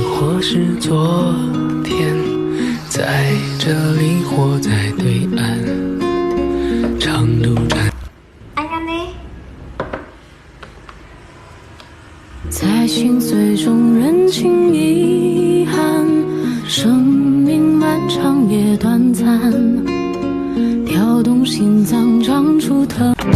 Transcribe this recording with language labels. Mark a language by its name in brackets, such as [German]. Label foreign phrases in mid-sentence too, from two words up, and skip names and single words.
[Chinese] 或是昨天，在这里或在对岸，长路站。 [Vietnamese] Anh ăn đi. [Chinese] 在心碎中认清遗憾，生命漫长也短暂，跳动心脏长出藤。